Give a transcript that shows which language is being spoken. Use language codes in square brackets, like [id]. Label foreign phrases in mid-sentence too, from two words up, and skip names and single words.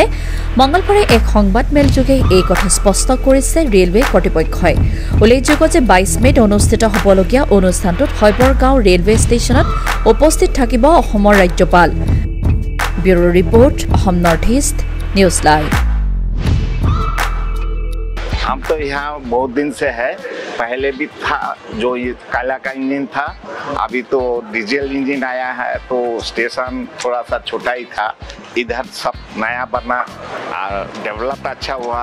[as] মঙলবাৰে এক সংবাদমেলযোগে এই কথা স্পষ্ট কৰিছে ৰেলৱে কৰ্তৃপক্ষই। উল্লেখযোগ্য যে 22 মেত অনুষ্ঠিত হ'বলগীয়া অনুষ্ঠানটোত হৈবৰগাঁও [en] railway station [as] উপস্থিত থাকিব অসমৰ ৰাজ্যপাল। [en] bureau report, [as] অসম নৰ্থ ইষ্ট নিউজ লাইভ। [hi] हम तो यहाँ बहुत दिन से है, पहले भी था जो ये काला का इंजन था, अभी तो [en] diesel engine [hi] आया है तो स्टेशन थोड़ा सा छोटा ही था। इधर सब नया बना और डेवलप अच्छा हुआ।